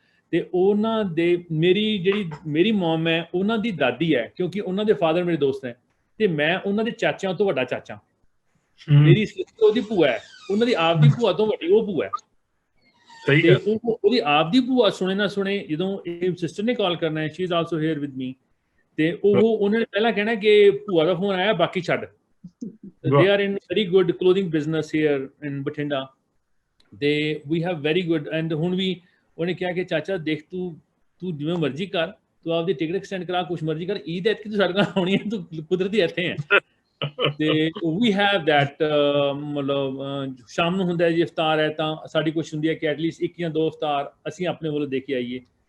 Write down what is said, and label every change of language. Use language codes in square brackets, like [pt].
[pa] ਤੇ ਉਹਨਾਂ ਦੇ ਮੇਰੀ ਮਮ ਹੈ, ਉਹਨਾਂ ਦੀ ਦਾਦੀ ਹੈ, ਕਿਉਂਕਿ ਉਹਨਾਂ ਦੇ ਫਾਦਰ ਮੇਰੇ ਦੋਸਤ ਹੈ, ਤੇ ਮੈਂ ਉਹਨਾਂ ਦੇ ਚਾਚਿਆਂ ਤੋਂ ਵੱਡਾ ਚਾਚਾ। ਮੇਰੀ ਸਿਸਟਰ ਉਹਦੀ ਭੂਆ ਹੈ, ਉਹਨਾਂ ਦੀ ਆਪ ਦੀ ਭੂਆ ਤੋਂ ਵੱਡੀ ਉਹ ਭੂਆ ਹੈ। ਤੇ ਉਹਦੀ ਆਪ ਦੀ ਭੂਆ ਸੁਣੇ ਨਾ ਸੁਣੇ, ਜਦੋਂ ਇਹ ਸਿਸਟਰ ਨੇ ਕਾਲ ਕਰਨਾ ਹੈ, [en] she is also here with me, [pa] ਤੇ ਉਹਨਾਂ ਨੇ ਪਹਿਲਾਂ ਕਹਿਣਾ ਕਿ ਭੂਆ ਦਾ ਫੋਨ ਆਇਆ, ਬਾਕੀ ਛੱਡ। [en] They are in very good clothing business here in Bathinda. We have very good, and [pa] ਹੁਣ ਵੀ ਉਹਨੇ ਕਿਹਾ ਕਿ ਚਾਚਾ ਦੇਖ ਤੂੰ ਜਿਵੇਂ ਮਰਜ਼ੀ ਕਰ, ਤੂੰ ਆਪਦੀ ਟਿਕਟ ਐਕਸਟੈਂਡ ਕਰਾ, ਕੁਛ ਮਰਜ਼ੀ ਕਰ, ਈਦ ਐਤਕੀ ਤੂੰ ਸਾਡੇ ਨਾਲ ਆਉਣੀ ਹੈ, ਤੂੰ ਕੁਦਰਤੀ ਇੱਥੇ ਹੈ। ਤੇ [en] we have that, [pa] ਮਤਲਬ ਸ਼ਾਮ ਨੂੰ ਹੁੰਦਾ ਜੀ ਇਫਤਾਰ ਹੈ ਤਾਂ ਸਾਡੀ ਕੋਸ਼ਿਸ਼ ਹੁੰਦੀ ਹੈ ਕਿ ਐਟਲੀਸਟ 1 ਜਾਂ 2 ਇਫਤਾਰ ਅਸੀਂ ਆਪਣੇ ਵੱਲੋਂ ਦੇ ਕੇ ਆਈਏ।